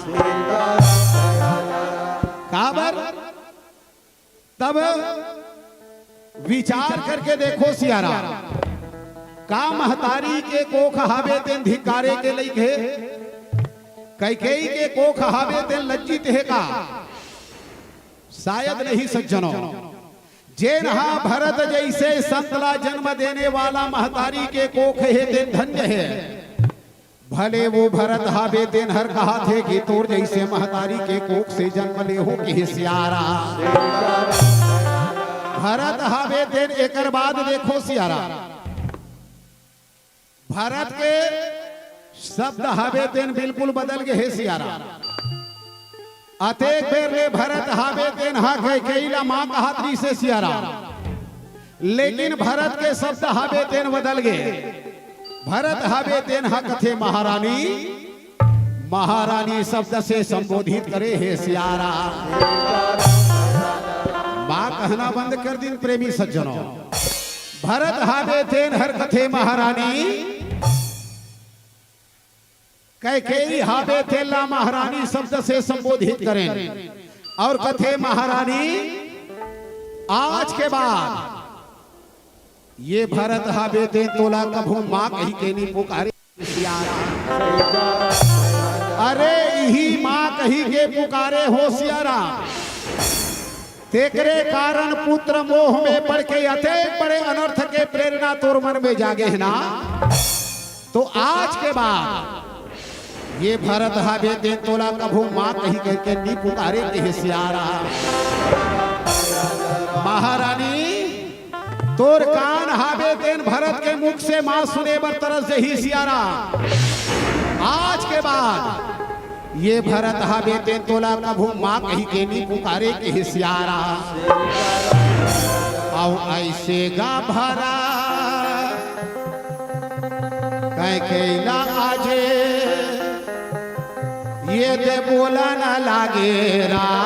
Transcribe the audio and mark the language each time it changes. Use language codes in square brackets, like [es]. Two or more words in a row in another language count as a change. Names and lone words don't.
[hne] काबर तब विचार करके देखो सियारा, का महतारी के कोख हावे तेन धिक्कारे के लइके, कैकेयी के कोख हावे तेन लज्जित है का? शायद नहीं सज्जनों। जेन हा भरत जैसे संतला जन्म देने वाला महतारी के कोख है तेन धन्य है। भले वो भरत हावे तेन हर कहा थे कि तोर जैसे महतारी के कोख से जन्म ले हो कि सियारा। भरत हावे तेन एकर बाद देखो सियारा, भरत के शब्द हावे तेन बिल्कुल बदल गए है सियारा। अतेक बेर ले भरत हावे तेन हा कैकेयी मां कहात्री से सियारा, लेकिन भरत के शब्द हावे तेन बदल गए। भरत हावे तेन हा कथे महारानी, महारानी शब्द से संबोधित करे है सियारा। मां कहना बंद कर दिन प्रेमी सज्जनों। भरत हावे तेन हर कथे महारानी, कैकेयी हावे तेन ला महारानी शब्द से संबोधित करें और कथे महारानी। आज के बाद ये भरत हावे तेन तोला कभू मां कही के नहीं पुकारे सियारा। अरे यही मां कही के पुकारे हो सियारा। तेकरे कारण पुत्र मोह में पड़ के अतेक बड़े अनर्थ के प्रेरणा तोर मन में जागे है ना। तो आज के बाद ये भरत हावे तेन तोला कभू मां कही करके नहीं पुकारे के सियारा। महारानी तोर कान हावे तेन भरत के मुख से मां सुने बर तरस ही सियारा। आज के बाद ये भरत हावे तेन तोला कभू मां कही के नहीं पुकारे के सियारा। और ऐसे गा भरा कैकेयी आजे ये दे बोला न लागे रा।